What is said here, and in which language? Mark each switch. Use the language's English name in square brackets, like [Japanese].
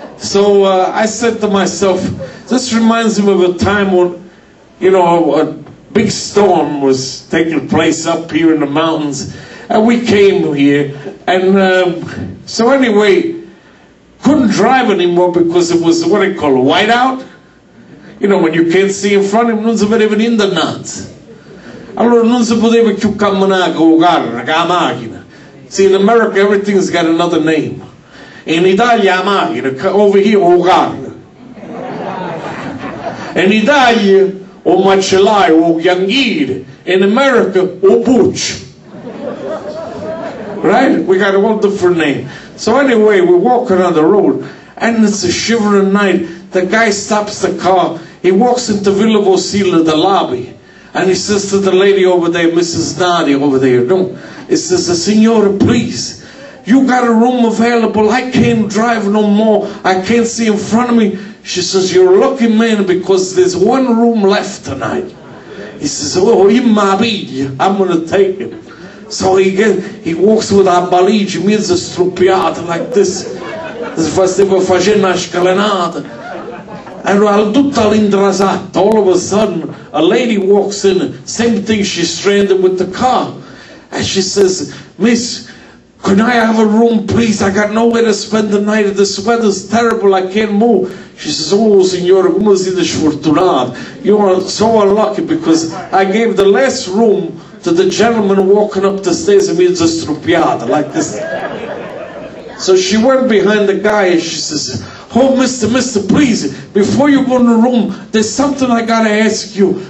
[English] So I said to myself, this reminds me of a time when, you know, a big storm was taking place up here in the mountains, and we came here, and so anyway, couldn't drive anymore because it was what they call a whiteout. You know, when you can't see in front of him, [Italian] non si vedeva niente innanzi. Allora non si poteva più camminare con la carro, con la macchina. [English] See, in America, everything's got another name. [Italian] In Italia, la macchina, [English] over here, [Italian] o carro. In Italia, o macellaio, o chianghiere. In America, o puccio. [English] Right? We got all different names. So anyway, we're walking on the road, and it's a shivering night. The guy stops the car. He walks into Villa Vosila, the lobby. And he says to the lady over there, Mrs. Nadia over there, no. He says, Signora, please, you got a room available. I can't drive no more. I can't see in front of me. She says, you're a lucky man because there's one room left tonight. He says, oh, in my villa, I'm going to take him. So he walks with a valigia, [Italian] mezzo struppiata [English] like this. [Italian] Stava facendo una scalinata. [English] And [Italian] tutta all'indrasata, [English] all of a sudden, a lady walks in, same thing, she's stranded with the car. And she says, Miss, can I have a room, please? I got nowhere to spend the night. This weather's terrible, I can't move. She says, oh, [Italian] signora, come siete sfortunati. [English] You are so unlucky because I gave the last room to the gentleman walking up the stairs and [Italian] mezzo struppiata, [English] like this. So she went behind the guy and she says, oh, mister, please, before you go in the room, there's something I gotta ask you.